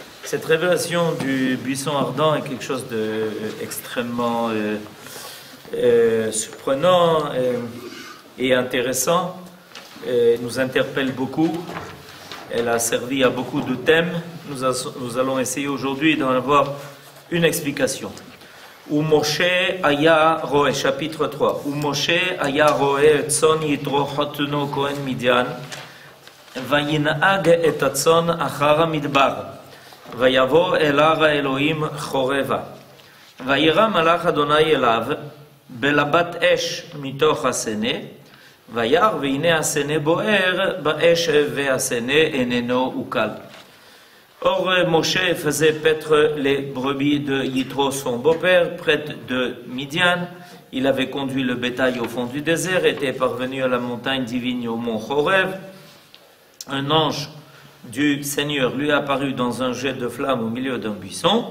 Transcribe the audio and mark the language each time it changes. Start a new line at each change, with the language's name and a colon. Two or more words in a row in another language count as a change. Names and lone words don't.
French: Cette révélation du buisson ardent est quelque chose d'extrêmement surprenant et intéressant. Nous interpelle beaucoup. Elle a servi à beaucoup de thèmes. Nous allons essayer aujourd'hui d'en avoir une explication.
Hebrew: ומשה היה רעה, chapitre 3. ומשה היה רעה צאן יתרו חתנו כהן מדין, וינהג את הצאן אחר המדבר, ויבא אל הר האלהים חרבה, וירא מלאך יהוה אליו, בלבת אש מתוך הסנה, וירא והנה הסנה בער, באש והסנה איננו אכל.
French: Or, Moshe faisait paître les brebis de Yitro, son beau-père, près de Midian. Il avait conduit le bétail au fond du désert, était parvenu à la montagne divine au mont Chorev. Un ange du Seigneur lui apparut dans un jet de flamme au milieu d'un buisson.